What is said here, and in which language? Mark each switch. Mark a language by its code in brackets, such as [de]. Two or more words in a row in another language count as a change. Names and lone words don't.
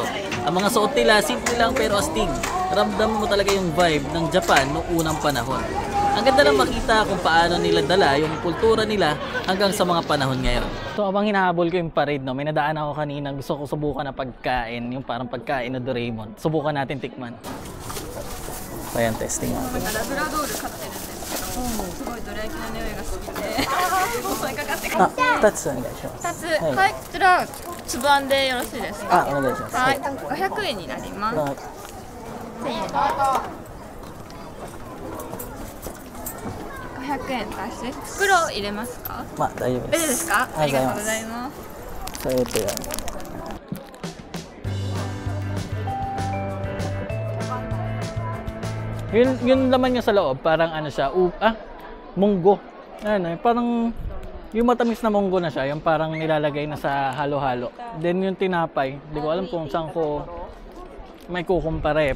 [tl] Ang mga suot nila, simple lang pero astig. Ramdam mo talaga yung vibe ng Japan nung unang panahon. Ang ganda lang makita kung paano nila dala yung kultura nila hanggang sa mga panahon ngayon. So abang hinahabol ko yung parade, no, may nadaan ako kanina, gusto ko subukan na pagkain, yung parang pagkain na Doraemon. Subukan natin tikman. So ayan, testing natin. [ja] Ah, 2つお願いします。 2つ、はい、こちらつぶあんでよろしいですか。あ、お願いします。はい、500円になります。はい。 1000円。500円足して袋入れますか。まあ大丈夫大で。丈夫ですすか。ありがとうございす。ます。それとやる。 [tl] Yung laman niya sa loob, parang ano siya, munggo. Ano, parang yung matamis na munggo na siya, yung parang nilalagay na sa halo-halo. Then yung tinapay, hindi ko alam kung saan ko may kukumpara eh.